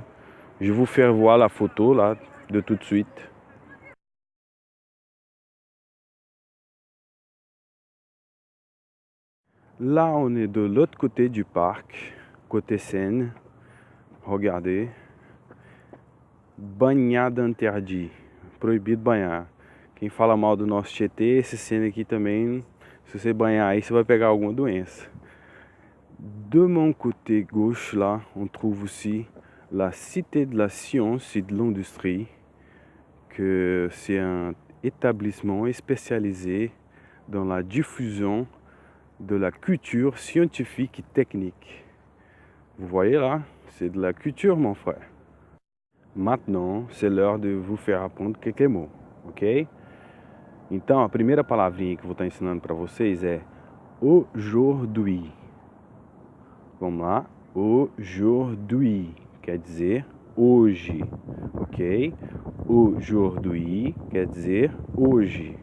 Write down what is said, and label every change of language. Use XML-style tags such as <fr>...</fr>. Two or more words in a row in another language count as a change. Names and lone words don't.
<fr>Je vais vous faire voir la photo là de tout de suite. Là, on est de l'autre côté du parc, côté Seine. Regardez. Banhada interdit.</fr> <pt>Proibido banhar. Quem fala mal do nosso Tietê, esse Seine aqui também, se você banhar aí, você vai pegar alguma doença.</pt> <fr>De mon côté gauche, là, on trouve aussi la Cité de la Science et de l'Industrie, que c'est un établissement spécialisé dans la diffusion de la culture scientifique et technique. Vous voyez là, c'est de la culture mon frère. Maintenant, c'est l'heure de vous faire apprendre quelques mots, ok?</fr> <pt>Então, a primeira palavrinha que eu vou estar ensinando para vocês é aujourd'hui. Vamos lá, aujourd'hui quer dizer hoje, ok? Aujourd'hui quer dizer hoje.</pt>